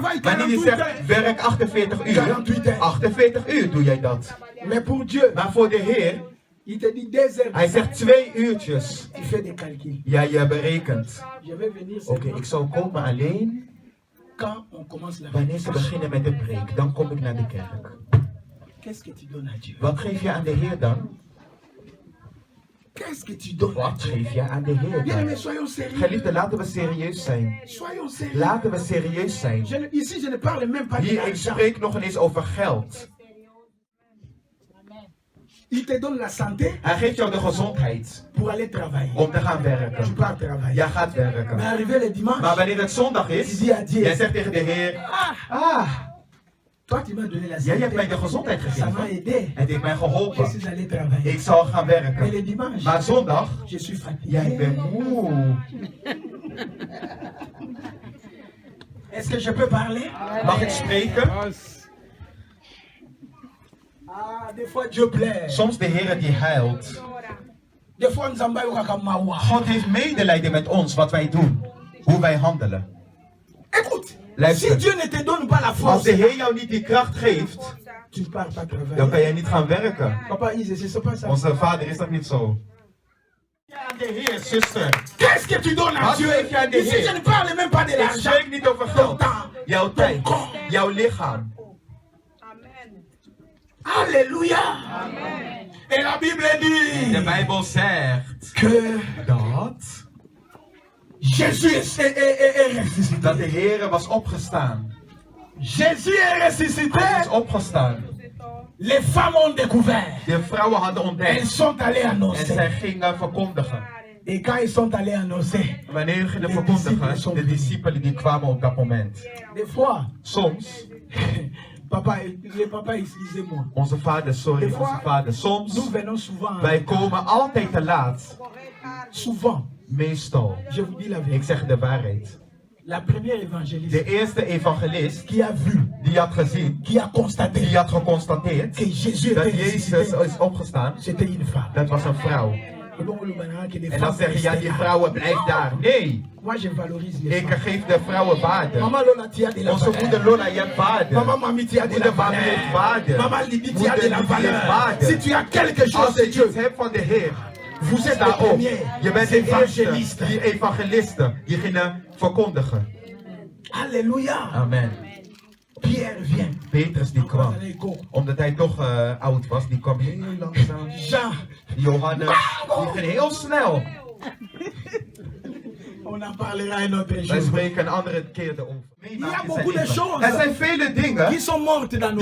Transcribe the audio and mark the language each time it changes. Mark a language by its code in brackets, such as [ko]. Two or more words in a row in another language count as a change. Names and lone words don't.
[nl] Wanneer hij zegt, werk 48 uur, 48 uur doe jij dat. [fr] Mais pour Dieu, [nl] Maar voor de Heer, [fr] il te dit 2 heures. [nl] hij zegt 2 uurtjes. [fr] Tu fais des calculs. [nl] Ja, je berekent. [fr] Je vais venir [nl] Oké, ik zal komen alleen [fr] quand on commence la [nl] wanneer ze beginnen met de preek. Dan kom ik naar de kerk. [fr] Qu'est-ce que tu donnes à Dieu? [nl] Wat geef je aan de Heer dan? [fr] Qu'est-ce que tu donnes à [nl] Wat [fr] Dieu? [nl] geef je aan de Heer [fr] Bien aimé, [nl] dan? [fr] soyons sérieux. [nl] Geliefde, laten we serieus zijn. [fr] Soyons sérieux. [nl] Laten we serieus zijn. [fr] Ici, je ne parle même pas de [nl] Hier, ik [fr] l'argent. [nl] spreek nog eens over geld. [fr] Il te donne la santé [nl] Hij geeft jou de gezondheid [fr] pour aller travailler. [nl] om te gaan [fr] Tu [nl] werken. [fr] pars travailler. [nl] Jij gaat werken. [fr] Mais arrivé le dimanche, [nl] Maar wanneer het zondag is, jij zegt tegen de Heer, [fr] toi tu m'as donné la [nl] jij hebt mij [fr] santé. [nl] de gezondheid [fr] Ça m'a [nl] gegeven. [fr] aidé. [nl] Het heeft mij [fr] Je [nl] geholpen. [fr] suis allé travailler. [nl] Ik zal gaan [fr] Mais [nl] werken. [fr] le dimanche, [nl] Maar zondag, [fr] je suis fatigué. [nl] jij bent moe. [fr] Est-ce que je peux parler? [nl] Mag ik spreken? [fr] Ah, des fois Dieu plaît. [nl] Soms de Heer die huilt. [fr] Des fois nous avons [nl] God heeft medelijden met ons, wat wij doen. Hoe wij handelen. [fr] Écoute, si [nl] Luister. [fr] Dieu ne te donne pas la [nl] Als [fr] force, [nl] de Heer jou niet die kracht geeft, [fr] tu ne pars pas [nl] dan [fr] travailler. [nl] kan jij niet gaan werken. [fr] Papa, c'est pas ça. [nl] Onze vader is dat niet zo. Ja, de Heer, zuster. [fr] Qu'est-ce que tu donnes à [nl] Wat [fr] Dieu? [nl] geef je aan de [fr] Ici, [nl] Heer? [fr] je ne parle même pas de [nl] Ik [fr] l'argent. [nl] spreek niet over geld. Jouw tijd, jouw lichaam. [fr] Alléluia. Et la Bible [nl] De [fr] dit [nl] Bijbel zegt [fr] que [nl] dat [fr] Jésus est ressuscité. [nl] de Heer was opgestaan. [fr] Jésus est ressuscité. [nl] Hij is opgestaan. [fr] Les femmes ont découvert. [nl] De vrouwen hadden [fr] Elles [nl] ontdekt [fr] sont allées [nl] en [fr] annoncer. [nl] zij gingen verkondigen. [fr] Et quand ils sont allés annoncer, [nl] Wanneer ze gingen verkondigen, de discipelen die kwamen op dat moment. [fr] des fois, [nl] Soms, [fr] papa, les papas, excusez-moi, [nl] onze vader, sorry, onze vader, [fr] nous [nl] soms, [fr] venons souvent, [nl] wij komen altijd te laat. [fr] souvent, [nl] Meestal. [fr] je vous dis la [nl] Ik [fr] vérité, [nl] zeg de waarheid. [fr] la première évangéliste [nl] De eerste evangelist [fr] qui a vu, [nl] die had gezien, [fr] qui a constaté [nl] die had geconstateerd [fr] que Jésus [nl] dat [fr] était [nl] Jezus [fr] ressuscité, [nl] is opgestaan, [fr] c'était une femme. [nl] dat was een vrouw. En dan zeg je, ja, die vrouwen blijven daar. Nee, [fr] Moi, je valorise les [nl] ik [fr] femmes. [nl] geef de vrouwen waarde. [fr] Maman Lola, tu as de la [nl] Onze [fr] valeur. [nl] moeder Lola, je hebt waarde. [fr] Maman Mami, tu as de la [nl] Moeder Mami [fr] valeur. [nl] heeft waarde. [fr] Maman Lydie, tu as [nl] Moeder [fr] de la [nl] Lydie heeft [fr] valeur. [nl] waarde. [fr] Si tu as quelque chose [nl] Als [fr] de [nl] je [fr] Dieu, [nl] iets hebt van de Heer, [fr] vous êtes [nl] sta [fr] le [nl] op. [fr] premier. [nl] Je bent de eerste, [fr] Évangéliste. [nl] die evangelisten, die gingen verkondigen. Alléluia. Amen. [fr] Pierre vient. [nl] Petrus die kwam, omdat hij toch oud was, die kwam heel langzaam. Jean, Johannes, die ging heel snel. [fr] on en parlera un autre [nl] Wij [fr] jour. [nl] spreken een andere keer erover. [fr] Il y a beaucoup de choses [nl] Er zijn vele dingen [fr] qui sont mortes dans nos